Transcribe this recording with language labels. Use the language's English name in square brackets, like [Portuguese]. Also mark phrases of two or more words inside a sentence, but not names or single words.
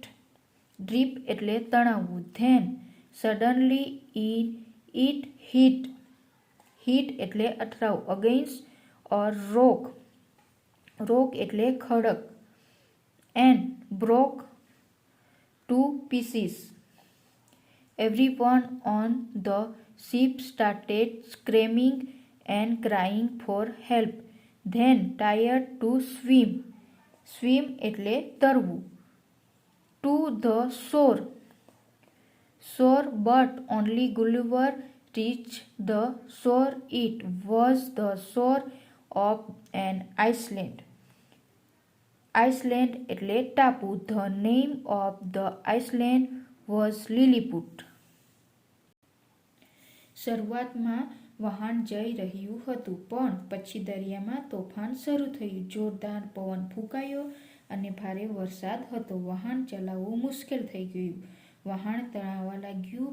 [English] ડ્રીપ [Gujarati] એટલે તણાવવું. [English] then suddenly it hit. હિટ [Gujarati] એટલે અથડાવું. [English] against a rock. રોક [Gujarati] એટલે ખડક. [English] and broke to pieces. Everyone on the ship started screaming and crying for help. Then tried to swim. Swim [Gujarati] એટલે તરવું. [English] To the shore. Shore, but only Gulliver reached the shore. It was the shore of an island. [Gujarati] Iceland એટલે ટાપુ. [English] The name of the island was Lilliput. [Gujarati] શરૂઆતમાં વહાણ જઈ રહ્યું હતું, પણ પછી દરિયામાં તોફાન શરૂ થયું. જોરદાર પવન ફૂંકાયો અને ભારે વરસાદ હતો. વહાણ ચલાવવું મુશ્કેલ થઈ ગયું. વહાણ તણાવવા લાગ્યું.